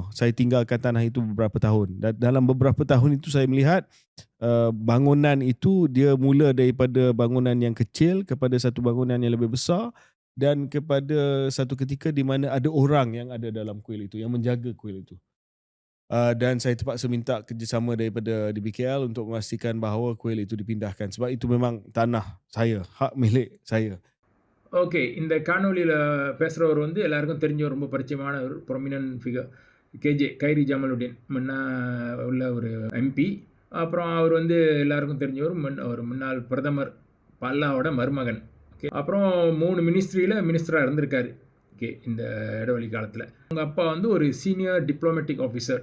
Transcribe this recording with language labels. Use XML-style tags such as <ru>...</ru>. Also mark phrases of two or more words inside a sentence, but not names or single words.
<ms>Saya tinggalkan tanah itu beberapa tahun. Dan dalam beberapa tahun itu saya melihat bangunan itu dia mula daripada bangunan yang kecil kepada satu bangunan yang lebih besar, dan kepada satu ketika di mana ada orang yang ada dalam kuil itu, yang menjaga kuil itu. Dan saya terpaksa minta kerjasama daripada DBKL untuk memastikan bahawa kuil itu dipindahkan, sebab itu memang tanah saya, hak milik saya.</ms> <ta>ஓகே, இந்த காணொலியில் பேசுகிறவர் வந்து எல்லாருக்கும் தெரிஞ்ச ரொம்ப பரிச்சயமான ஒரு</ta> <en>prominent figure,</en> <ta>கைரி ஜமாலுddin, முன்னா உள்ள ஒரு எம்பி. அப்புறம் அவர் வந்து எல்லாருக்கும் தெரிஞ்சவர், ஒரு முன்னாள் பிரதமர், பல்லாவோட மருமகன். ஓகே, அப்புறம் 3 மினிஸ்டராக இருந்திருக்காரு. ஓகே, இந்த இடைவெளி காலத்தில் அவங்க அப்பா வந்து ஒரு</ta> <en>senior diplomatic officer.</en>